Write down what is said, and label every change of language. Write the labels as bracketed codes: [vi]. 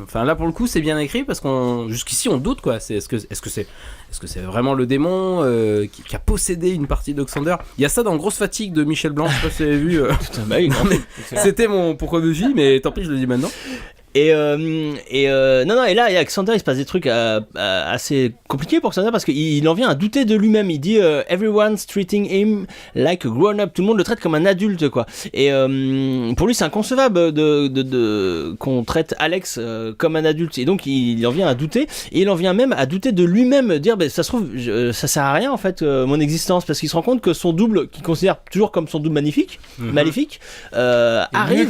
[fr] Enfin là pour le coup c'est bien écrit parce qu'on jusqu'ici on doute, quoi. Est-ce que c'est vraiment le démon qui a possédé une partie de Xander? Il y a ça dans Grosse Fatigue de Michel Blanc, je sais pas si vous avez vu. C'était mon pourquoi Buffy, mais tant pis, je le dis maintenant. Et là, avec Xander, il se passe des trucs assez compliqués pour Xander parce qu'il en vient à douter de lui-même. Il dit [en] everyone's treating him like a grown-up. [fr] Tout le monde le traite comme un adulte, quoi. Et pour lui, c'est inconcevable qu'on traite Alex comme un adulte. Et donc, il en vient à douter. Et il en vient même à douter de lui-même, dire ça se trouve, ça sert à rien en fait mon existence, parce qu'il se rend compte que son double, qu'il considère toujours comme son double maléfique, arrive